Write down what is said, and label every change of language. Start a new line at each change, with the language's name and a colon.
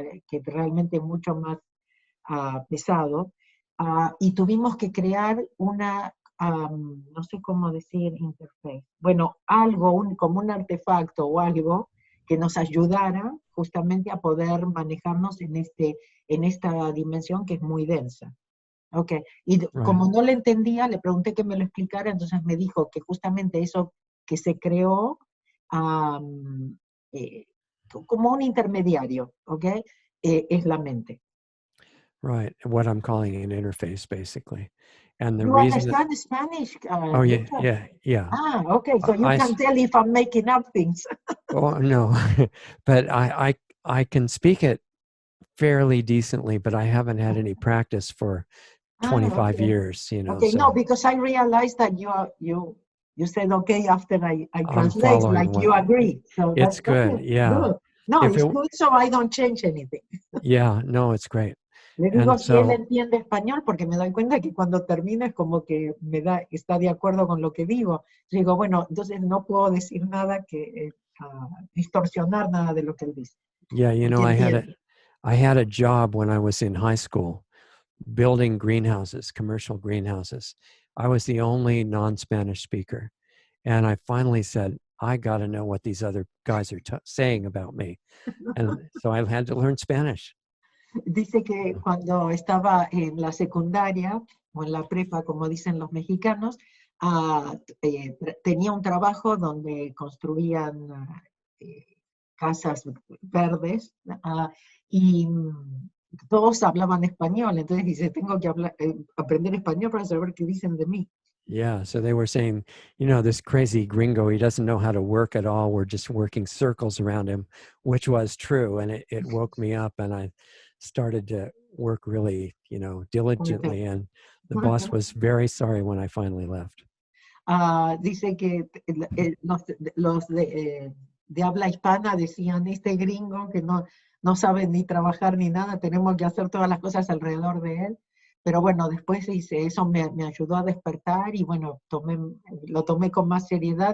Spanish: Que realmente es mucho más pesado, y tuvimos que crear una, no sé cómo decir interface, bueno, algo, como un artefacto o algo que nos ayudara justamente a poder manejarnos en esta dimensión que es muy densa. Okay. Y como no le entendía, le pregunté que me lo explicara, entonces me dijo que justamente eso que se creó como un intermediario, ¿ok? Es la mente.
English: Right, what I'm calling an interface, basically. And the You reason understand Spanish? Oh, yeah. Okay, so you can tell if I'm making up things. Oh, no, but I can speak it fairly decently, but I haven't had any practice for 25 years, you know. Okay, so no, because I realized that you said okay after I translate, like you agree. So it's good, okay, yeah. Good. No, it's good, so I don't change anything. Yeah, no, it's great.
Spanish: Le digo si él entiende español, porque me doy cuenta que cuando termina es como que está de acuerdo con lo que digo. Yo digo, bueno, entonces no puedo decir nada que distorsionar nada de lo que él dice.
English: Yeah, you know, I had a job when I was in high school building greenhouses, commercial greenhouses. I was the only non-Spanish speaker. And I finally said, I got to know what these other guys are saying about me. And so I had to learn Spanish.
Spanish: Dice que cuando estaba en la secundaria o en la prepa, como dicen los mexicanos, tenía un trabajo donde construían casas verdes y todos hablaban español. Entonces dice, tengo que aprender español para saber qué dicen de mí.
English: Yeah, so they were saying, you know, this crazy gringo, he doesn't know how to work at all. We're just working circles around him, which was true. And it woke me up, and I started to work really, you know, diligently. And the boss was very sorry when I finally left.
Spanish: Dice que los de habla hispana decían, este gringo que no sabe ni trabajar ni nada, tenemos que hacer todas las cosas alrededor de él. Pero bueno, después dice, eso me ayudó a despertar y bueno, lo tomé con más seriedad.